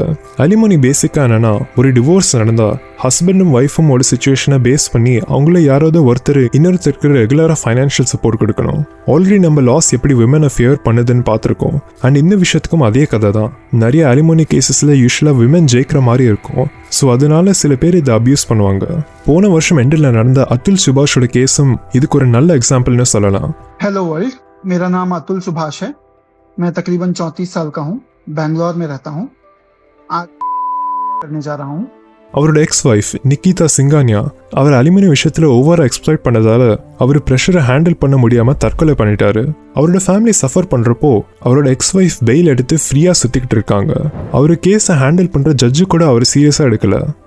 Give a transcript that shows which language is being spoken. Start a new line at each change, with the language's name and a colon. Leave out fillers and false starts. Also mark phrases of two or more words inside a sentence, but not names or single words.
Tamil: அலிமோனி பேசிக்காக என்னென்னா, ஒரு டிவோர்ஸ் நடந்தால் ஹஸ்பண்டும் ஒய்ஃபும் ஒரு சுச்சுவேஷனை பேஸ் பண்ணி அவங்கள யாராவது ஒருத்தர் இன்னொருத்தருக்கு ரெகுலராக
English: financial support
Tamil: கொடுக்கணும். ஆல்ரெடி நம்ம லாஸ் எப்படி விமனை ஃபேவர் பண்ணுதுன்னு பார்த்துருக்கோம். அண்ட் இந்த விஷயத்துக்கும் அதே கதை தான். நிறைய அலிமோனி கேசஸில் யூஸ்வலாக விமன் ஜெயிக்கிற மாதிரி இருக்கும். ஸோ அதனால சில பேர் இதை அப்யூஸ் பண்ணுவாங்க. போன வருஷம் எண்டில் நடந்த அத்துல் சுபாஷோட கேஸும் இதுக்கு ஒரு நல்ல எக்ஸாம்பிள்னு சொல்லலாம்.
English: hello world,
Hindi: मेरा नाम अतुल सुभाष है. मैं तकरीबन 34 साल का हूँ. बैंगलोर में रहता हूँ. आज करने जा रहा हूँ.
Tamil: அவரோட
English: ex wife
Tamil: நிக்கிதா சிங்கானியா அவர் அலுமினி விஷயத்தில் ஓவராக எக்ஸ்ப்ளாய்ட் பண்ணதால அவர் ப்ரெஷரை ஹேண்டில் பண்ண முடியாமல் தற்கொலை பண்ணிட்டாரு. அவரோட
English: family suffer
Tamil: பண்ணுறப்போ அவரோட
English: ex wife
Tamil: பெயில் எடுத்து ஃப்ரீயாக சுற்றிக்கிட்டு இருக்காங்க. அவர் கேஸை ஹேண்டில் பண்ணுற ஜட்ஜு கூட அவர் சீரியஸாக எடுக்கல.